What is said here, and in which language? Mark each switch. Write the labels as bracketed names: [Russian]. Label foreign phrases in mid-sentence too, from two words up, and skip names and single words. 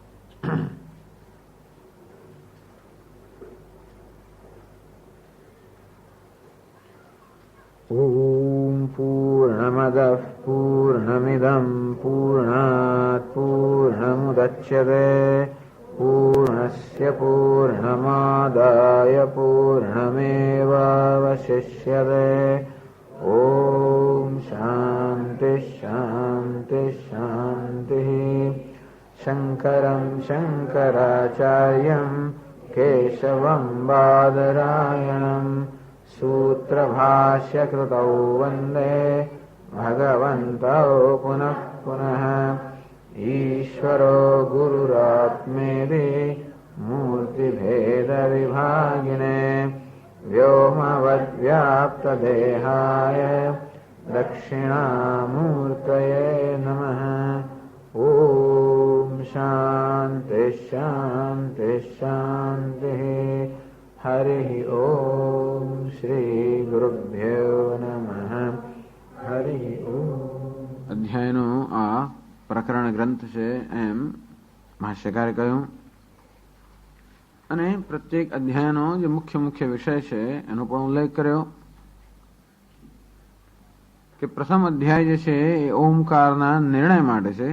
[Sanskrit] ઓમ પૂર્ણમદઃ પૂર્ણમિદં પૂર્ણાત પૂર્ણમુદચ્યતે પૂર્ણસ્ય પૂર્ણમાદાય પૂર્ણમેવાવશિષ્યતે. ઓમ શાંતિ શાંતિ શાંતિ. શંકરં શંકરાચાર્યં કેશવં બાદરાયણં सूत्रभाष्यकृतौ वन्दे भगवन्तौ पुनः पुनः. ईश्वरो गुरुरात्मेति मूर्तिभेदविभागिने व्योमवद्व्याप्तदेहाय दक्षिणामूर्तये नमः. ॐ शान्ति शान्ति शान्तिः. हरिः ओम श्री गुरुभ्यो नमः. हरिः ओम. [Gujarati] અધ્યાયનો આ પ્રકરણ ગ્રંથ છે એમ ભાષ્યકારે કહ્યું અને પ્રત્યેક અધ્યાયનો જે મુખ્ય વિષય છે એનો પણ ઉલ્લેખ કર્યો કે પ્રથમ અધ્યાય જે છે એ ઓમકારના નિર્ણય માટે છે.